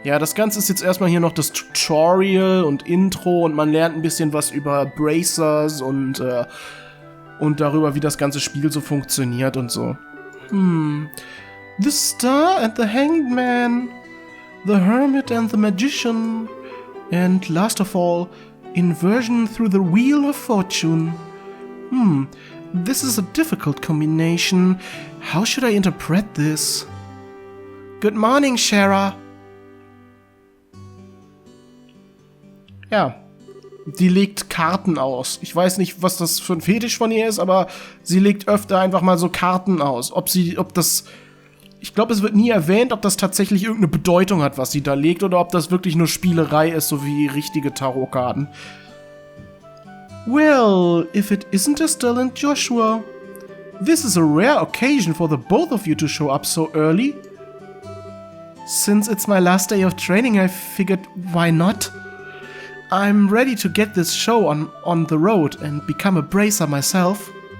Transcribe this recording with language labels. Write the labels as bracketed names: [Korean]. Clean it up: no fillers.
[German] Ja, das Ganze ist jetzt erstmal hier noch das Tutorial und Intro und man lernt ein bisschen was über Bracers und darüber, wie das ganze Spiel so funktioniert und so. [English] The Star and the Hanged Man, The Hermit and the Magician, and last of all, Inversion through the Wheel of Fortune. This is a difficult combination. How should I interpret this? Good morning, Shara. [German] Ja, die legt Karten aus. Ich weiß nicht, was das für ein Fetisch von ihr ist, aber sie legt öfter einfach mal so Karten aus. Ich glaube, es wird nie erwähnt, ob das tatsächlich irgendeine Bedeutung hat, was sie da legt, oder ob das wirklich nur Spielerei ist, so wie richtige Tarotkarten. [English] Well, if it isn't Estelle and Joshua. This is a rare occasion for the both of you to show up so early. Since it's my last day of training, I figured, why not? I'm ready to get this show on the road and become a bracer myself.